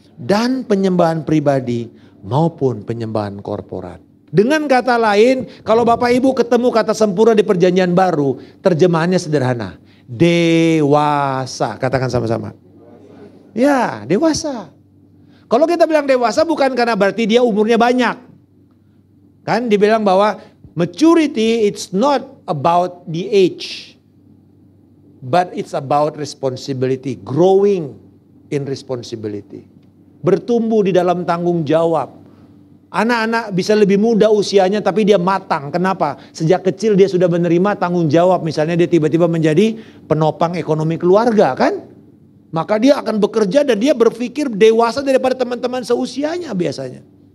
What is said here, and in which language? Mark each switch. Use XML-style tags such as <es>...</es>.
<id>dan penyembahan pribadi maupun penyembahan korporat. Dengan kata lain, kalau Bapak Ibu ketemu kata sempurna di Perjanjian Baru, terjemahannya sederhana. Dewasa, katakan sama-sama. Ya, dewasa. Kalau kita bilang dewasa bukan karena berarti dia umurnya banyak. Kan dibilang bahwa</id> <en>maturity it's not about the age. But it's about responsibility, growing in responsibility.</en> <id>Bertumbuh di dalam tanggung jawab. Anak-anak bisa lebih muda usianya tapi dia matang. Kenapa? Sejak kecil dia sudah menerima tanggung jawab. Misalnya dia tiba-tiba menjadi penopang ekonomi keluarga kan? Maka dia akan bekerja dan dia berpikir dewasa daripada teman-teman seusianya biasanya.</id>